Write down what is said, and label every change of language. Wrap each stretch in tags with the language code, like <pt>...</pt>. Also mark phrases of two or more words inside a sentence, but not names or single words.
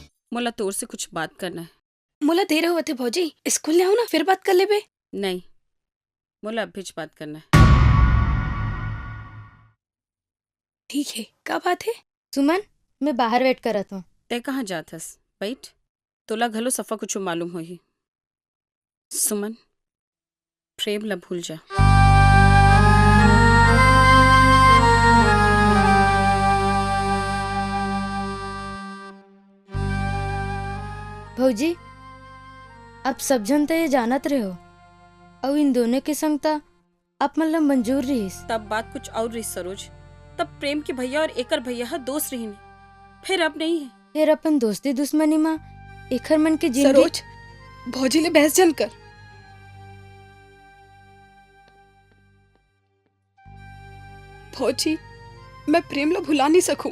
<hne>मोला तोर से कुछ बात करना है। मोला देर होत है भौजी, स्कूल ले आओ ना, फिर बात कर लेबे। नहीं, मोला अभी बात करना है। ठीक है, का बात है? सुमन, मैं बाहर वेट करत हूँ। तय कहाँ जात हस? बैठ। तोला घलो सफा कुछ मालूम होही। सुमन, प्रेम ला भूल जा। भौजी, आप सब जन तो ये जानत रहे हो और इन दोनों के संग ता आप मतलब मंजूर रहीस। तब बात कुछ और रही सरोज। तब प्रेम के भैया और एकर भैया हा दोस्त रही ने, फिर अब नहीं है। फिर अपन दोस्ती दुश्मनी माँ एकर मन के जिंदगी। सरोज, भौजी ले बहस जन कर। भौजी, मैं प्रेम ला भुला नहीं सकूं।</hne>